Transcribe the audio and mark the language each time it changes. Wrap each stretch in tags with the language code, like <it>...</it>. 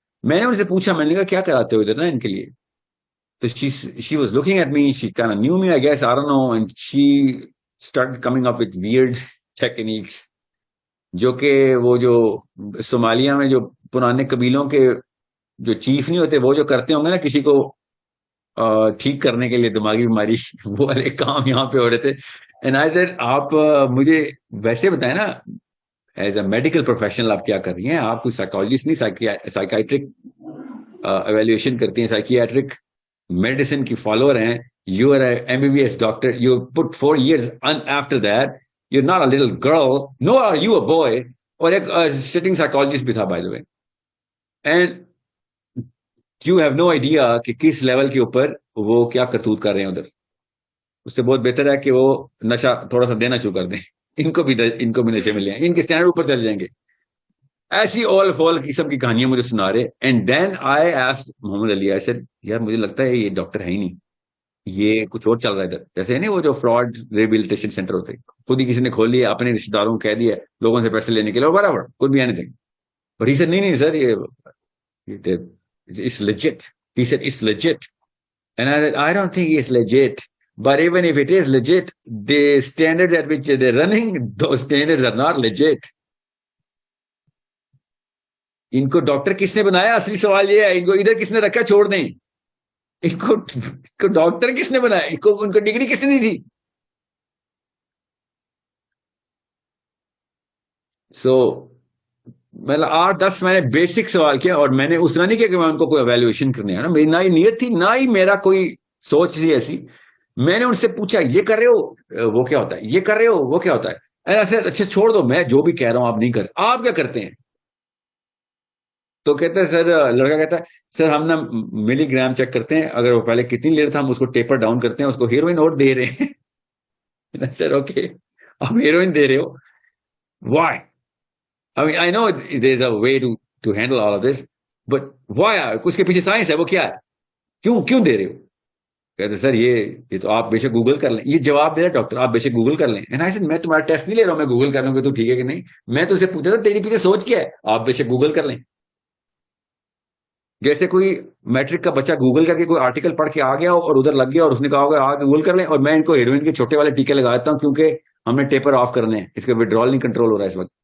<ur>میں نے ان سے پوچھا, میں نے کہا کیا کراتے ہو ادھر نا ان کے لیے. تو</ur> <en>she was looking at me, she kind of knew me, I guess, I don't know, and she started coming up with weird techniques,</en> <ur>جو کہ وہ جو صومالیہ میں جو پرانے قبیلوں کے جو چیف نہیں ہوتے, وہ جو کرتے ہوں گے نا کسی کو ٹھیک کرنے کے لیے دماغی بیماری, وہ والے کام یہاں پہ ہو رہے تھے.</ur> <en>and I said,</en> <ur>آپ مجھے ویسے بتائیں نا,</ur> <en>as a medical professional</en> <ur>آپ کیا کر رہی ہیں, آپ کوئی سائیکالوجسٹ نہیں, سائیکیٹرک ایویلویشن کرتی ہیں, سائیکیٹرک میڈیسن کی فالوور ہیں.</ur> <en>You are MBBS doctor, you put 4 years after that, you're not a little girl, nor are you a boy.</en> <ur>اور ایک سٹنگ سائیکالوجسٹ بھی تھا</ur> <en>By the way. And you have no idea</en> <ur>کہ کس level کے اوپر وہ کیا کرتوت کر رہے ہیں ادھر. اس سے بہت بہتر ہے کہ وہ نشہ تھوڑا سا دینا شروع کر دیں, ان کو بھی نشے ملے ہیں, ان کے اسٹینڈرڈ اوپر چل جائیں گے. ایسی اول فول قسم کی کہانیاں مجھے سنا رہے.</ur> <en>and then I asked</en> <ur>Muhammad Ali,</ur> <en>I said</en> <ur>یار مجھے لگتا ہے یہ ڈاکٹر ہے ہی نہیں, یہ کچھ اور چل رہا ہے ادھر. جیسے نہیں وہ جو فراڈ ریہیبلیٹیشن سینٹر ہوتے, خود ہی کسی نے کھول لیا, اپنے رشتے داروں کو کہہ دیا لوگوں سے پیسے لینے کے لیے, اور برابر کوئی بھی any thing.</ur> <en>but he said</en> <ur>نہیں سر, یہ</ur> <en>it's legit. He said it's legit. And I said, I don't think it's legit. But even if it is legit, the standards at which they're running, those standards are not legit.</en> <ur>ان کو doctor کس نے بنایا, اصلی سوال یہ ہے. ان کو ادھر کس نے رکھا, چھوڑ دیں. ان کو ڈاکٹر کس نے بنایا, ان کو ڈگری کس نے دی تھی. سو میں 8-10 میں نے بیسک سوال کیا, اور میں نے اس طرح نہیں کیا کہ میں ان کو کوئی ایویلویشن کرنے آیا نا, میری نہ ہی نیت تھی نہ ہی میرا کوئی سوچ تھی ایسی. میں نے ان سے پوچھا یہ کر رہے ہو وہ کیا ہوتا ہے, یہ کر رہے ہو وہ کیا ہوتا ہے. اچھا چھوڑ دو, میں جو بھی کہہ رہا ہوں آپ نہیں کر, آپ کیا کرتے ہیں. تو کہتا ہے سر, لڑکا کہتا ہے سر ہم نا ملی گرام چیک کرتے ہیں, اگر وہ پہلے کتنی لے رہا تھا ہم اس کو ٹیپر ڈاؤن کرتے ہیں, اس کو ہیروئن اور دے رہے ہیں. سر اوکے, آپ ہیروئن دے رہے ہو, Y.</ur> <en>I mean, I know there's a way to handle all of this, but why?</en> <ur>اس کے پیچھے سائنس ہے, وہ کیا ہے, کیوں دے رہے ہو. کہتے سر یہ تو آپ بے شک گوگل کر لیں. یہ جواب دے رہا ڈاکٹر, آپ بے شک گوگل کر لیں.</ur> <en>And I said,</en> <ur>میں تمہارا ٹیسٹ نہیں لے رہا ہوں, میں گوگل کر لوں گا تو ٹھیک ہے کہ نہیں. میں تو اسے پوچھا تھا تیری پیچھے سوچ کیا ہے, آپ بے شک گوگل کر لیں. جیسے کوئی میٹرک کا بچہ گوگل کر کے کوئی آرٹیکل پڑھ کے آ گیا اور ادھر لگ گیا اور اس نے کہا ہوگا آگے گوگل کر لیں, اور میں ان کو ہیروئن کے چھوٹے والے ٹیکے لگا دیتا ہوں کیونکہ ہم نے ٹیپر آف کرنے ہیں, اس کا وڈرال نہیں کنٹرول ہو رہا ہے اس وقت.</ur>